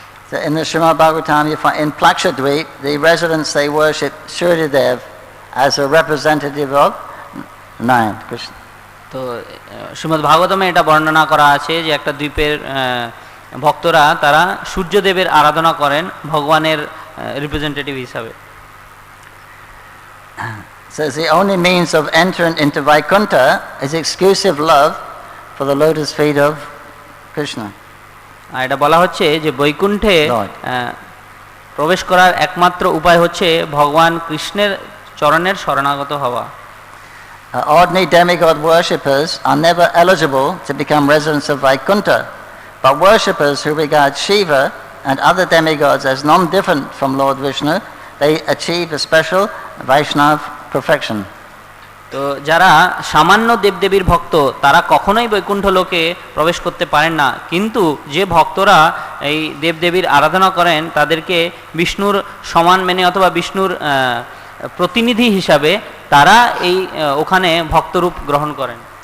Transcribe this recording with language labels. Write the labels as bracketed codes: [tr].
[en] So in the Srimad Bhagavatam, you find in Plakshadweep, the residents they worship Suryadev as a representative of Narayan, Krishna. [bn] তো শ্রীমদ্ ভাগবতমে এটা বর্ণনা করা আছে যে একটা দ্বীপের ভক্তরা তারা সূর্যদেবের আরাধনা করেন ভগবানের রিপ্রেজেন্টেটিভ হিসাবে। [en] So the only means of entering into Vaikuntha is exclusive love for the lotus feet of Krishna. [bn] আর এটা বলা হচ্ছে যে বৈকুণ্ঠে প্রবেশ করার একমাত্র উপায় হচ্ছে ভগবান কৃষ্ণের চরণের শরণাগত হওয়া। [en] Ordinary demigod worshippers are never eligible to become residents of Vaikuntha, but worshippers who regard Shiva and other demigods as non-different from Lord Vishnu, they achieve a special Vaishnava perfection. [bn] তো যারা সামান্য দেবদেবীর ভক্ত তারা কখনোই বৈকুণ্ঠ লোকে প্রবেশ করতে পারেন না, কিন্তু যে ভক্তরা এই দেবদেবীর আরাধনা করেন তাদেরকে বিষ্ণুর সমান মেনে অথবা বিষ্ণুর প্রতিনিধি হিসাবে তারা এই ওখানে ভক্তরূপ গ্রহণ করেন।